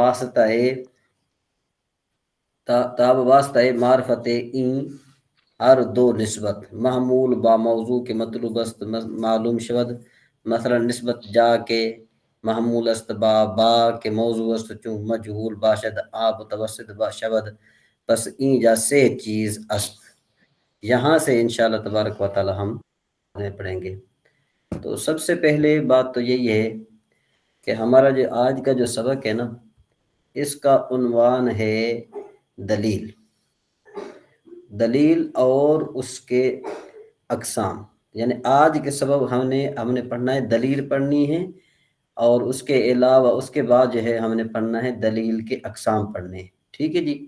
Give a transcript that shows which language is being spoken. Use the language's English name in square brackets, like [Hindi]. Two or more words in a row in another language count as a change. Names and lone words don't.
[Persian] واسطہ معرفت این ہر دو نسبت محمول با موضوع کے مطلوب است معلوم شود مثلا نسبت جا کے محمول است با کے موضوع است چون مجهول باشد آب متوسط شود پس این جا سے چیز است۔ [Urdu] یہاں سے [Arabic] انشاءاللہ تبارک و تعالی [Urdu] ہم پڑھیں گے۔ تو سب سے پہلے بات تو یہی ہے کہ ہمارا جو آج کا جو سبق ہے نا، اس کا عنوان ہے دلیل اور اس کے اقسام، یعنی آج کے سبق ہم نے پڑھنا ہے، دلیل پڑھنی ہے، اور اس کے علاوہ اس کے بعد جو ہے ہم نے پڑھنا ہے دلیل کے اقسام پڑھنے ہیں، ٹھیک ہے جی۔